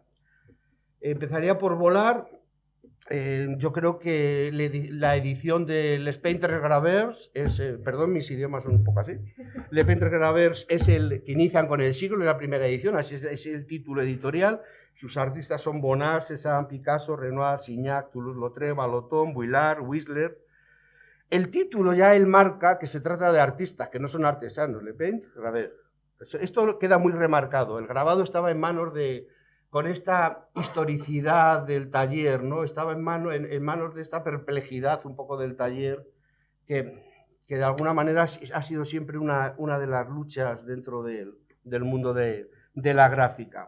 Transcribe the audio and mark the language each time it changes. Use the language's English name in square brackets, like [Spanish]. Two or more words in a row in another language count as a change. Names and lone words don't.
[Spanish] Empezaría por Vollard. Yo creo que la edición de Les Peintres Graveurs perdón, mis idiomas son un poco así. Les Peintres Graveurs es el que inician con el siglo, es la primera edición, así es el título editorial. Sus artistas son Bonnard, Cézanne, Picasso, Renoir, Signac, Toulouse-Lautrec, Vallotton, Vuillard, Whistler. El título ya él marca que se trata de artistas, que no son artesanos, Les Peintres Graveurs. Esto queda muy remarcado. El grabado estaba en manos con esta historicidad del taller, ¿no? Estaba en manos de esta perplejidad un poco del taller, que de alguna manera ha sido siempre una de las luchas dentro del mundo de la gráfica.